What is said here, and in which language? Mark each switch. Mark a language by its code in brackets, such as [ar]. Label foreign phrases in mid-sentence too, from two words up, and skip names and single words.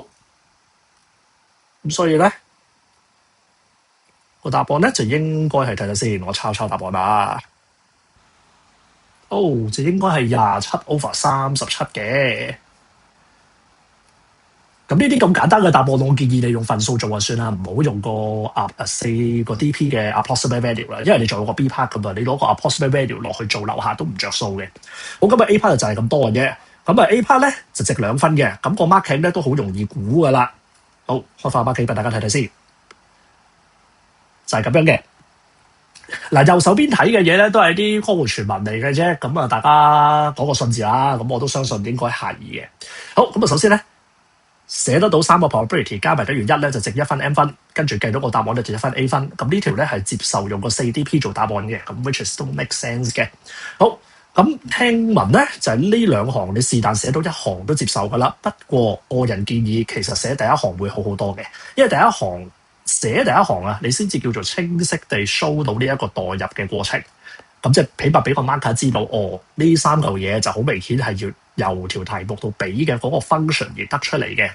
[yue] 咁所以咧，個答案咧就應該係睇睇先，我抄答案啦。就應該係27 over 37嘅。咁呢啲咁簡單嘅答案，我建議你用分數做就算啦，唔好用個4個 DP 嘅 [en] approximate value [yue] 啦，因為你仲有個 [en] B part [yue] 咁啊，你攞個 [en] approximate value [yue] 落去做樓下都唔着數嘅。好，今日 [en] A part [yue] 就係咁多嘅啫。咁啊 [en] A part [yue] 咧就值2分嘅，咁個 marking 咧都好容易估噶啦。好，開翻 marking 俾大家睇睇先，就係咁樣嘅。嗱，右手邊睇嘅嘢咧都係啲江湖傳聞嚟嘅啫，咁啊大家講個信字啦，咁我都相信應該係嘅。好，咁啊首先咧寫得到3個 probability 加埋等於1咧就值1分 M 分，跟住計到個答案咧就1分 A 分。咁呢條咧係接受用個 4DP 做答案嘅，咁 [en] which is [yue] 都 [en] make sense [yue] 嘅。好。咁聽聞咧就係呢2行你是但寫到1行都接受噶啦，不過個人建議其實寫第1行會好好多嘅，因為寫第一行啊，你先至叫做清晰地 show 到呢一個代入嘅過程。咁即係起碼俾個 marker 知道，呢3嚿嘢就好明顯係要由條題目度俾嘅嗰個 function 而得出嚟嘅。